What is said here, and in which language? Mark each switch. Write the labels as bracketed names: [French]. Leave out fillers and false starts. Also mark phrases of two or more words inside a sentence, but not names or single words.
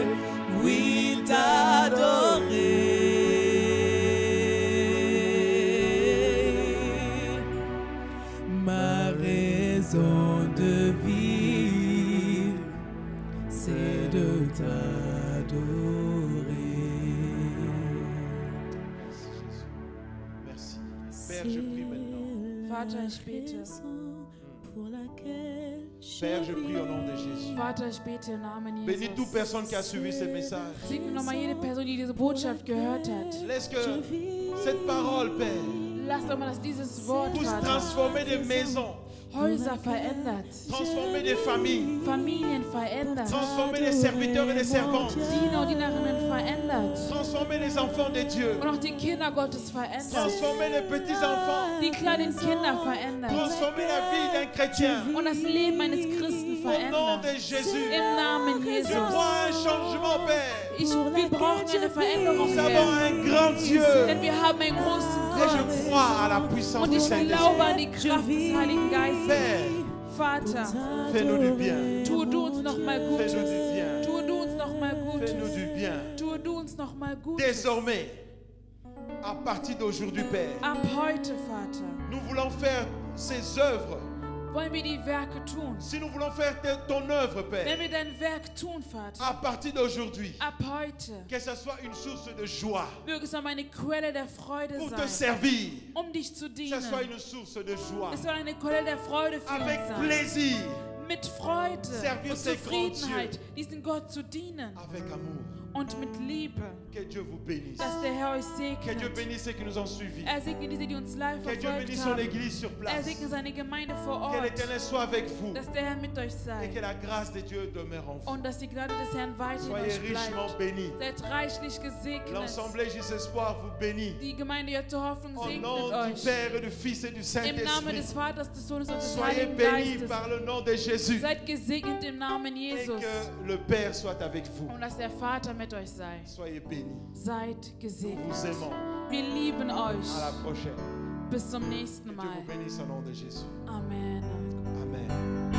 [French] Oui, t'adorer. Ma raison de vivre, c'est de t'adorer. Merci, Jésus. Merci. Père, je prie maintenant. [German] Vater, ich bete. [French] Père, je prie au nom de Jésus. [German] Vater, ich bete im Namen [French] Bénis toute [German] Jesus. [French] personne qui a suivi ce message. [German] Segne nochmal jede Person, die diese Botschaft gehört hat. [French] Laisse que cette parole, Père, [German] Lass doch mal, dass dieses Wort, [French] puisse [German] Vater, [French] transformer des maisons, [German] Häuser verändert, [French] transformer des familles, [German] Familien verändert, [French] transformer les serviteurs et les servantes, [German] Diener und Dienerinnen verändert [French] transformer les enfants de Dieu, [German] und auch die Kinder Gottes verändert, [French] transformer les petits-enfants, [German] die kleinen Kinder verändert [French] transformer la vie d'un chrétien. [German] und das Leben eines Christen [French] Au nom [German] verändert. [French] de Jésus, [German] Im Namen [French] je [German] Jesus. [French] vois un changement, Père. [German] Wir brauchen eine Veränderung, [French] Nous avons [German] Herr. [French] un grand Dieu. [German] Denn wir haben einen großen [French] Et je [German] Gott. [French] crois à la puissance [German] Und [French] du [German] ich glaube an [French] Saint-Esprit. [German] die Kraft des Heiligen Geistes. [French] Père, [German] Vater, [French] fais-nous du bien. [German] tue du uns noch mal [French] Fais-nous [German] Gutes. [French] du bien. [German] Tue du uns noch mal [French] Fais-nous [German] Gutes. [French] du bien. [German] Tue du uns noch mal Gutes. [French] Désormais, à partir d'aujourd'hui, Père, [German] Ab heute, Vater, [French] nous voulons faire ces œuvres. [German] wollen wir die Werke tun. [French] Si nous voulons faire ton œuvre, [German] Wenn [French] Père, [German] wir dein Werk tun, Vater, [French] à partir d'aujourd'hui, [German] ab heute, [French] que ce soit une source de joie [German] möge es eine Quelle der Freude [French] pour te [German] sein, [French] servir, [German] um dich zu [French] que [German] dienen. [French] ce soit une source de joie, [German] Es soll eine Quelle der Freude für [French] avec [German] uns sein. [French] plaisir, [German] Mit Freude [French] Servir [German] und [French] ces grands [German] Zufriedenheit, diesen Gott zu dienen [French] avec amour. [German] und mit Liebe, [French] Que Dieu vous bénisse. [German] dass der Herr euch [French] Que Dieu [German] segnet. [French] bénisse ceux qui nous ont suivis. [German] Segne diese, die uns live [French] Que Dieu [German] verfolgt [French] bénisse son [German] haben. [French] église sur place. [German] Segne seine Gemeinde vor [French] Que [German] Ort. [French] l'Éternel soit avec vous. [German] Dass der Herr mit euch [French] Et [German] sei. [French] que la grâce de Dieu demeure en vous. [German] Und dass die Gnade des Herrn weiter in [French] Soyez [German] euch [French] richement [German] bleibt. [French] bénis. [German] Seid reichlich gesegnet. [French] L'Assemblée Jésus Espoir vous bénit. [German] Die Gemeinde Jette Hoffnung [French] Au [German] segnet [French] nom du [German] euch. [French] Père et du Fils et du [German] Im Namen [French] Saint-Esprit. [German] des Vaters, des Sohnes und des [French] Soyez [German] Heiligen [French] bénis [German] Geistes. [French] par le nom de Jésus. [German] Seid gesegnet im Namen [French] Et [German] Jesus. [French] que le Père soit avec vous. [German] Und dass der Vater mit euch sei. [French] Soyez bénis. [German] Seid [French] Nous [German] gesegnet. [French] vous aimons. [German] Wir lieben euch. [French] À la prochaine. [German] Bis zum nächsten [French] Que Dieu [German] Mal. [French] vous bénisse au nom de Jésus. Amen. Amen.